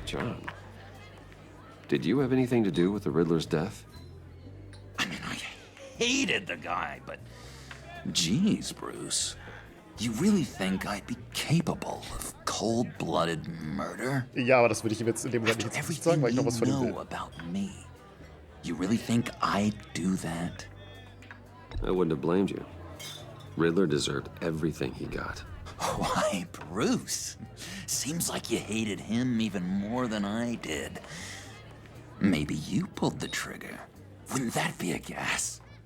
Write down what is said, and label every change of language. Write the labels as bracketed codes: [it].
[en] John, did you have anything to do with the Riddler's death? I mean, I hated the guy, but... Geez, Bruce. You really think I'd be capable of cold-blooded murder? [de] Ja, aber das würde ich ihm jetzt in dem Moment nicht sagen, weil ich noch was von ihm will. [en] About me. You really think I'd do that? I wouldn't have blamed you. Riddler deserved everything he got. Why, Bruce? Seems like you hated him even more than I did. Maybe you pulled the trigger. Wouldn't that be a gas?